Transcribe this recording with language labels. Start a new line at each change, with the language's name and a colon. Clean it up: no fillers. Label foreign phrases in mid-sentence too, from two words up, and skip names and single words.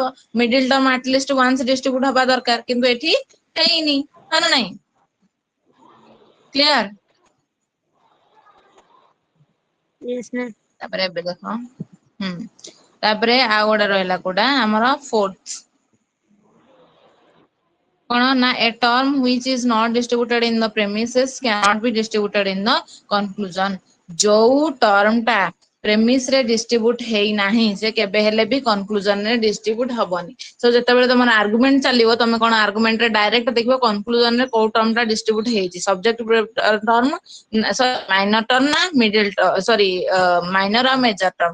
English: middle term atleast once distribute
Odia: ହବା ଦରକାର, କିନ୍ତୁ ଏଠି ହେଇନି, ହଁ ନା ନାଇଁ। କ୍ଲିୟର।
English: Yes ma'am.
Odia: ତାପରେ ଏବେ ଦେଖ ତାପରେ ଆଉ ଗୋଟେ ରହିଲା କୋଉଟା ଆମର ଫୋର୍ଥ କଣ ନା
English: a term which is not distributed in the premises cannot be distributed in the conclusion.
Odia: ଯୋଉ ଟର୍ମ ଟା ପ୍ରେମିସ ରେ ଡିଷ୍ଟ୍ରିବ୍ୟୁଟ ହେଇନାହିଁ ସେ କେବେ ହେଲେ ବି କନକ୍ଲୁଜନ ରେ ଡିଷ୍ଟ୍ରିବ୍ୟୁଟ ହବନି। ସୋ ଯେତେବେଳେ ତମର ଆର୍ଗୁମେଣ୍ଟ ଚାଲିବ ତମେ କଣ ଆର୍ଗୁମେଣ୍ଟ ରେ ଡାଇରେକ୍ଟ ଦେଖିବ କନକ୍ଲୁଜନ ରେ କୋଉ ଟର୍ମ ଟା ଡିଷ୍ଟ୍ରିବ୍ୟୁଟ ହେଇଛି,
English: subject term minor term
Odia: ନା
English: middle sorry minor
Odia: ଆଉ
English: major term.